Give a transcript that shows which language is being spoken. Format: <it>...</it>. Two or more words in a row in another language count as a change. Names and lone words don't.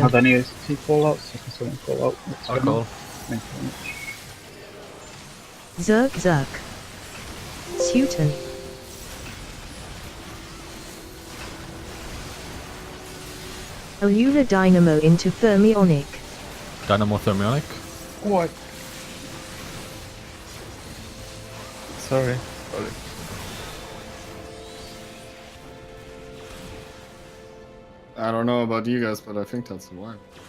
<en>have any OCT callouts, so I can still call out. Oh, cool. Thank you very much. Zerk, zerk. Suiton. Allura dynamo into thermionic. Dynamo thermionic. What? Sorry. I don't know about you guys, but I think that's the one.</en>